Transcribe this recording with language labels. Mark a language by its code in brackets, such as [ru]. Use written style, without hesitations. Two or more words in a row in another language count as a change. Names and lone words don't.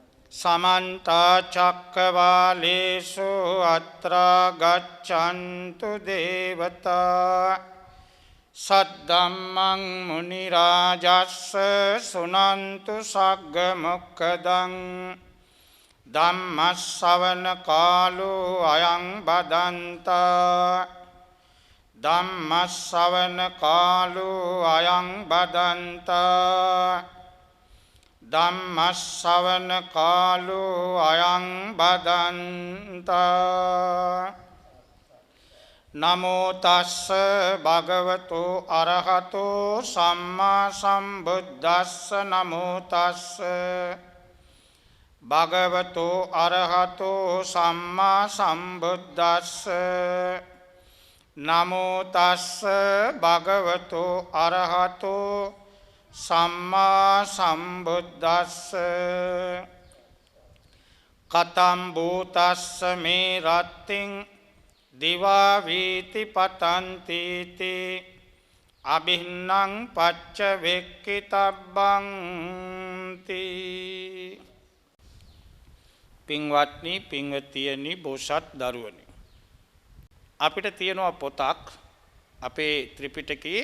[pi] समन्त चक्रवालेषु अत्र गच्छन्तु देवता सद्धम्मं मुनिराजस्स सुनन्तु सग्गमुक्खदं धम्मश्रवण कालो अयं बदन्ता धम्मश्रवण कालो अयं बदन्ता ධම්මස්සවන කාලෝ අයං බදන්තා නමෝ තස්ස භගවතු අරහතෝ සම්මා සම්බුද්දස්ස නමෝ තස්ස භගවතු අරහතෝ සම්මා සම්බුද්දස්ස නමෝ තස්ස භගවතු අරහතෝ සම්මා සම්බුද්දස්ස කතම් භූතස්ස මේ රත්තින් දිවා වීති පතන්තිති අභින්නං පච්ච වෙක්කිතබ්බං තී. [si] පින්වත්නි, පින්වතියනි, බෝසත් දරුවනි, අපිට තියෙනවා පොතක් අපේ ත්‍රිපිටකයේ.